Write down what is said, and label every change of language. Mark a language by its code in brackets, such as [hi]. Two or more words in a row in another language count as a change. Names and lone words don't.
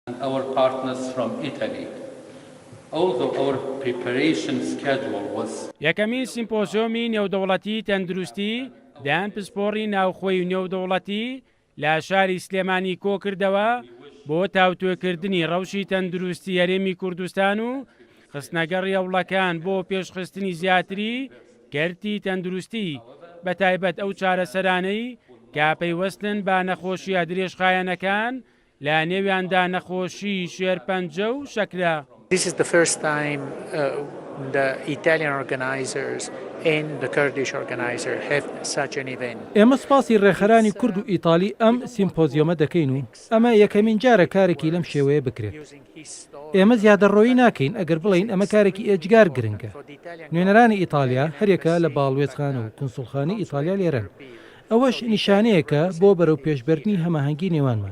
[en] Our partners from Italy. Although our preparation schedule was [ckb] یەکەمین سیمپۆزیۆمی نێودەوڵەتی تەندروستی دایان پسپۆڕی ناوخۆی و نێودەوڵەتی لە شاری سلێمانی کۆ کردەوە بۆ تاوتوێکردنی ڕەوشی تەندروستی هەرێمی کوردستان و خستنەگە ڕێوڵەکان بۆ پێشخستنی زیاتری گەرتی تەندروستی بە تایبەت ئەو چارەسەرانەی کە پەیوەستن بە نەخۆشیە درێژخایەنەکان لە نێویاندا نەخۆشی شێرپەنجە و شەکرە. [en] This is the first time the Italian organizers and the Kurdish organizer have such an event. [ckb] ئێمە سپاسی ڕێخەرانی کورد و ئیتالی ئەم سیمپۆزیۆمە دەکەین و ئەمە یەکەمین جارە کارێکی لەم شێوەیە بکرێت. ئێمە زیادەڕۆیی ناکەین ئەگەر بڵین ئەمە کارێکی ئێجگار گرنگە. نوێنەرانی ئیتالیا هەرێکە لە باڵوێزخانە و کنسوڵخانی ئیتالیا لێرەن. ئەوەش نیشانەیەکە بۆ بەرەو پێشبردننی هەماهەنگی نێوانمان.